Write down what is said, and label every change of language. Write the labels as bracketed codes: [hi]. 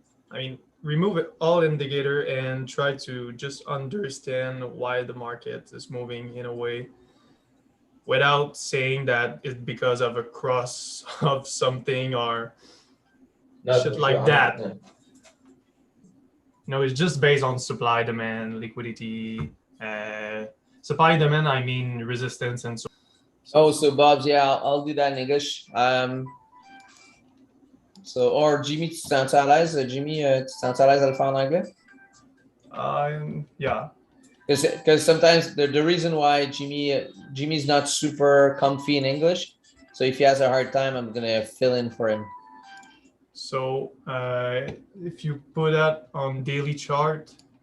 [en] I mean, remove all indicator and try to just understand why the market is moving in a way without saying that it's because of a cross of something or shit like that. Yeah. No, it's just based on supply, demand, liquidity. Supply, demand, I mean resistance and so. So Bob's, yeah, I'll do that in English. [fr] Or Jimmy, tu te sens à l'aise? Jimmy, tu te sens à l'aise à le faire en anglais? [en] Yeah. Because sometimes the reason why Jimmy's not super comfy in English, so if he has a hard time, I'm gonna fill in for him. So if you put that on daily chart.